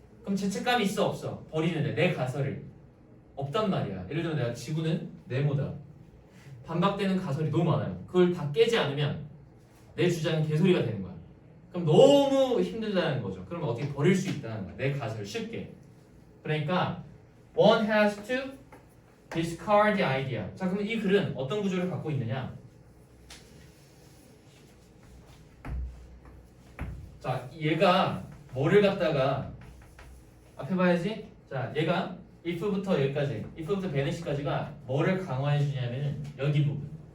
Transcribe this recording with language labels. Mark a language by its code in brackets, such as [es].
[ko] 그럼 죄책감이 있어 없어? 버리는데 내 가설을 없단 말이야. 예를 들어 내가 지구는 네모다. 반박되는 가설이 너무 많아요. 그걸 다 깨지 않으면 내 주장은 개소리가 되는 거야. 그럼 너무 힘들다는 거죠. 그러면 어떻게 버릴 수 있다는 거야. 내 가설을 쉽게. 그러니까 [en] one has to discard the idea. [ko] 자, 그럼 이 글은 어떤 구조를 갖고 있느냐? 자, 얘가 뭐를 갖다가 앞에 봐야지. 자, 얘가 if부터 여기까지, if부터 vanish까지가 뭐를 강화해 주냐면은 여기 부분.